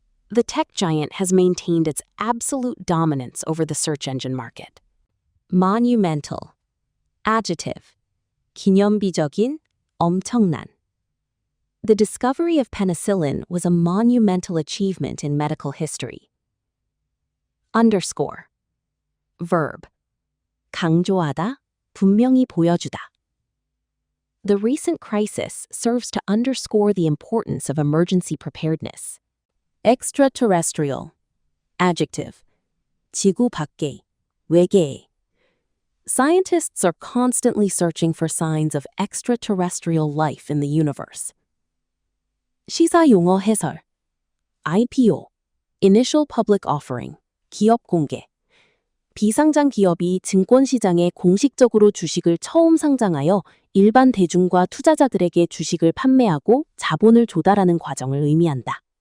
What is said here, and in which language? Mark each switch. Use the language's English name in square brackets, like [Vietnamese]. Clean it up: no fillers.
[English] The tech giant has maintained its absolute dominance over the search engine market. Monumental. Adjective. [Korean] 기념비적인, 엄청난. [English] The discovery of penicillin was a monumental achievement in medical history. Underscore. Verb. [Korean] 강조하다, 분명히 보여주다. [English] The recent crisis serves to underscore the importance of emergency preparedness. Extraterrestrial. Adjective. [Korean] 지구 밖에, 외계에. [English] Scientists are constantly searching for signs of extraterrestrial life in the universe. [Korean] 시사 용어 해설. [English] IPO. Initial Public Offering. [Korean] 기업 공개. 비상장 기업이 증권시장에 공식적으로 주식을 처음 상장하여 일반 대중과 투자자들에게 주식을 판매하고 자본을 조달하는 과정을 의미한다.